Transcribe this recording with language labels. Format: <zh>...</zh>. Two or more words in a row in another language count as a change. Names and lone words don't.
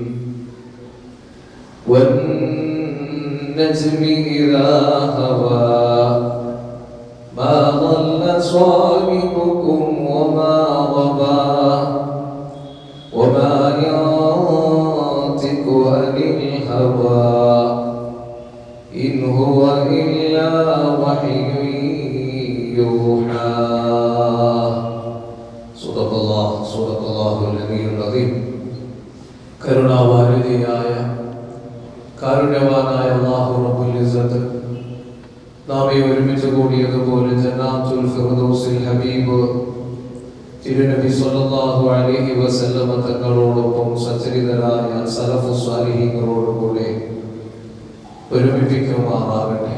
<ar>والنجم إذا هوى ما ضل صاحبكم وما غوى وما ينطق عن الهوى إن هو إلا وحي يوحى. صدق الله العلي العظيم.</ar> <ml>കരുണാവാരിധിയായ കാരുണ്യവാനായ അല്ലാഹു</ml> <ar>رب العزة</ar> <ml>നാം ഈ ഒരുമിച്ച് കൂടിയതുപോലെ</ml> <ar>جنات الفردوس</ar> <ml>ഹബീബ് തിരുനബി</ml> <ar>صلى الله عليه وسلم</ar> <ml>തങ്ങളോടൊപ്പം സച്ചരിതരായ സലഫു സ്വാലിഹീങ്ങളോടുകൂടെ ഒരുമിപ്പിക്കുമാറാകട്ടെ.</ml>